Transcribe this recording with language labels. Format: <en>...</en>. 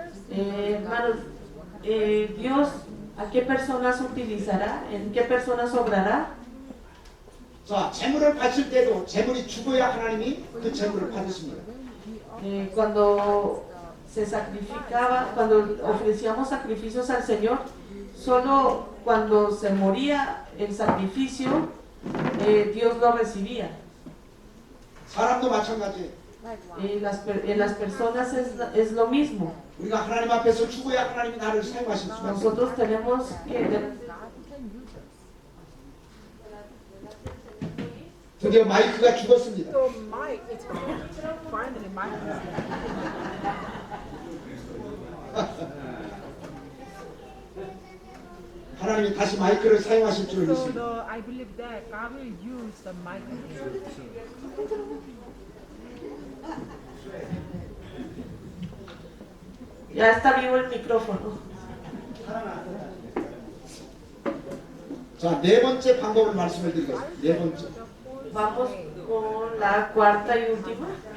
<es>Hermanos, Dios, ¿a qué personas utilizará? ¿En qué personas obrará?</es> <ko>자, 재물을 바칠 때도 재물이 죽어야 하나님이 그 재물을 받으십니다.</ko> <es>Cuando se sacrificaba, cuando ofrecíamos sacrificios al Señor, solo cuando se moría el sacrificio, Dios lo recibía.</es> <ko>사람도 마찬가지예요.</ko> <es>En las personas es lo mismo.</es> <ko>우리가 하나님 앞에서 죽어야 하나님이 나를 사용하실 수가 있어요.</ko> <es>Nosotros tenemos que...</es> <ko>드디어 마이크가 죽었습니다.</ko> <en>So Mike, it's finally Mike.</en> <ko>하나님이 다시 마이크를 사용하실 줄</ko> <en>So</en> <ko>믿습니다.</ko> <en>I believe that God will use the mic again.</en> <es>Ya está vivo el micrófono.</es> <ko>자, 네 번째 방법을 말씀을 드리겠습니다. 네 번째.</ko> <es>Vamos con la cuarta y última.</es>